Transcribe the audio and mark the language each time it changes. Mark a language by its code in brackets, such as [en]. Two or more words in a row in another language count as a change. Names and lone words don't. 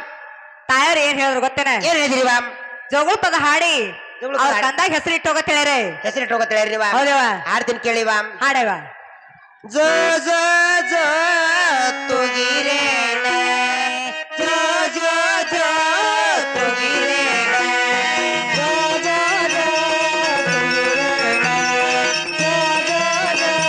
[kn] ತಾಯರ್ ಏನ್ ಹೇಳಿದ್ರು ಗೊತ್ತೇನ ಏನ್ ಹೇಳಿದ್ರಿ ವಾಮ್ ಜೋಗುಳ ಪದ ಹಾಡಿ ಜೋಗುಳ ಪದ ಅವ್ರ ಹಾಡಿ. ಕಂದಾಗ ಹೆಸರಿಟ್ಟು ಹೋಗತ್ ಹೇಳ್ಯಾರೆ ಹೆಸರಿಟ್ಟು ಹೋಗತ್ತೇಳ್ರಿ ವಾಮ್ ಹೌದವ ಹಾಡ್ತೀನಿ ಕೇಳಿ ವಾಮ್ ಹಾಡವ ಜ ಜ ಜ ತುಗಿರೇಣ ಜ ಜ ಜ ತುಗಿರೇಣ ಜ ಜ ಜ ತುಗಿರೇಣ ಜ ಜ